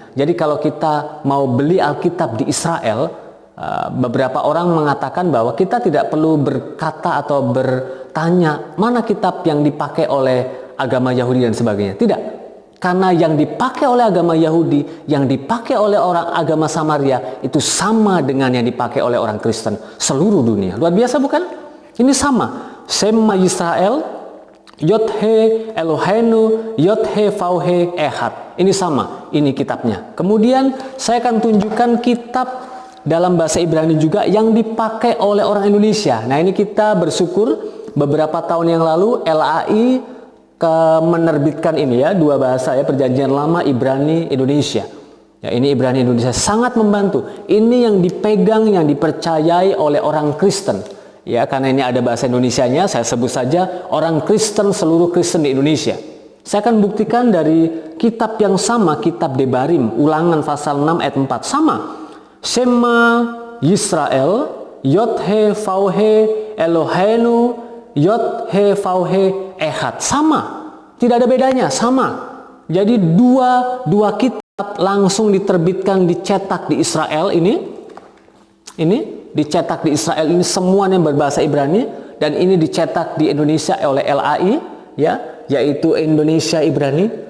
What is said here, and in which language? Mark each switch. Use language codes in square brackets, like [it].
[id] Jadi kalau kita mau beli Alkitab di Israel, beberapa orang mengatakan bahwa kita tidak perlu berkata atau bertanya mana kitab yang dipakai oleh agama Yahudi dan sebagainya. Tidak. Karena yang dipakai oleh agama Yahudi, yang dipakai oleh orang agama Samaria itu sama dengan yang dipakai oleh orang Kristen seluruh dunia. Luar biasa bukan? Ini sama. [he] Shema Yisrael, Yod He Eloheinu, Yod He Vau He Ehad. [id] Ini sama, ini kitabnya. Kemudian saya akan tunjukkan kitab dalam bahasa Ibrani juga yang dipakai oleh orang Indonesia. Nah, ini kita bersyukur beberapa tahun yang lalu LAI menerbitkan ini ya, dua bahasa ya, Perjanjian Lama, Ibrani, Indonesia. Ya, ini Ibrani Indonesia sangat membantu. Ini yang dipegang, yang dipercayai oleh orang Kristen. Ya, karena ini ada bahasa Indonesianya, saya sebut saja orang Kristen, seluruh Kristen di Indonesia. Saya akan buktikan dari kitab yang sama, kitab Debarim, Ulangan pasal 6 ayat 4. Sama. [he] Shema Yisrael, Yod He Vau He Eloheinu, Yod He Vau He Ehad. [id] Sama. Tidak ada bedanya, sama. Jadi dua kitab langsung diterbitkan, dicetak di Israel ini dicetak di Israel ini, semuanya berbahasa Ibrani, dan ini dicetak di Indonesia oleh LAI, ya, yaitu Indonesia Ibrani.